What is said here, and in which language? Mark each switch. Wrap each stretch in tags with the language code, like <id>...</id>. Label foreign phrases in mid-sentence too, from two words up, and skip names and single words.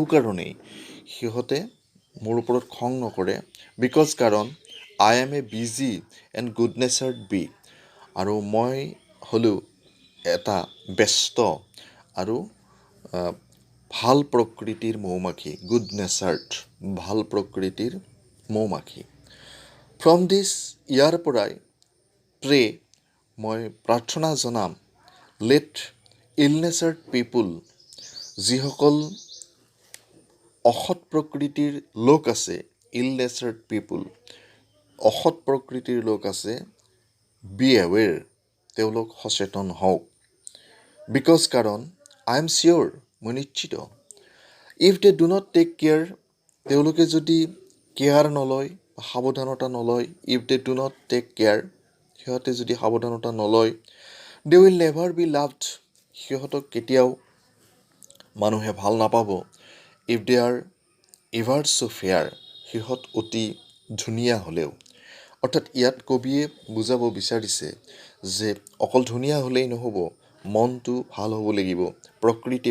<as>কাৰণেই সিহঁতে মোৰ ওপৰত খং নকৰে বিকজ কাৰণ</as> <en>I am a busy and good natured bee</en> <as>আৰু মই হ'লোঁ এটা ব্যস্ত আৰু ভাল প্ৰকৃতিৰ মৌমাখি</as> <en>good natured</en> <as>ভাল প্ৰকৃতিৰ মৌমাখি</as> <en>from this</en> <as>ইয়াৰ পৰাই প্ৰে মই প্ৰাৰ্থনা জনাম</as> <en>let ill-natured people</en> <as>যিসকল অসৎ প্ৰকৃতিৰ লোক আছে</as> <en>ill-natured people</en> <as>অসৎ প্ৰকৃতিৰ লোক আছে</as> <en>be aware</en> <as>তেওঁলোক সচেতন হওক বিকজ কাৰণ</as> <en>I am sure</en> <as>মই নিশ্চিত</as> <en>if they do not take care</en> <as>তেওঁলোকে যদি কেয়াৰ নলয় সাৱধানতা নলয়</as> <en>if they do not take care</en> <as>সিহঁতে যদি সাৱধানতা নলয় দে</as> <en>will never be loved</en> <as>সিহঁতক কেতিয়াও মানুহে ভাল নাপাব</as> <en>if they are ever so fair</en> <as>সিহঁত অতি ধুনীয়া হ'লেও অৰ্থাৎ ইয়াত কবিয়ে বুজাব বিচাৰিছে যে অকল ধুনীয়া হ'লেই নহ'ব মনটো ভাল হ'ব লাগিব প্ৰকৃতি</as>